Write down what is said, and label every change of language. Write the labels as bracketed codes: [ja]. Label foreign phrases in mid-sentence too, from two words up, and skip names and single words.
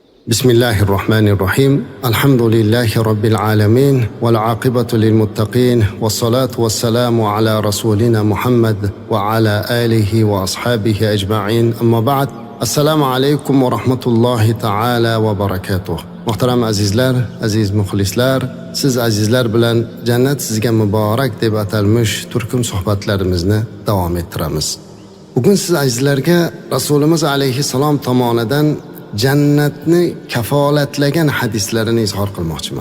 [ar] بسم الله الرحمن الرحيم الحمد لله رب العالمين والعاقبة للمتقين والصلاة والسلام على رسولنا محمد وعلى آله وأصحابه أجمعين أما بعد السلام عليكم ورحمة الله تعالى وبركاته. [uz] Muhtaram azizlar, aziz muxlislar, siz azizlar bilan jannat sizga muborak deb atalmish turkum suhbatlarimizni davom ettiramiz. Bugun siz azizlarga Rasulimiz alayhissalom tomonidan jannatni kafolatlagan hadislarini izhor qilmoqchiman.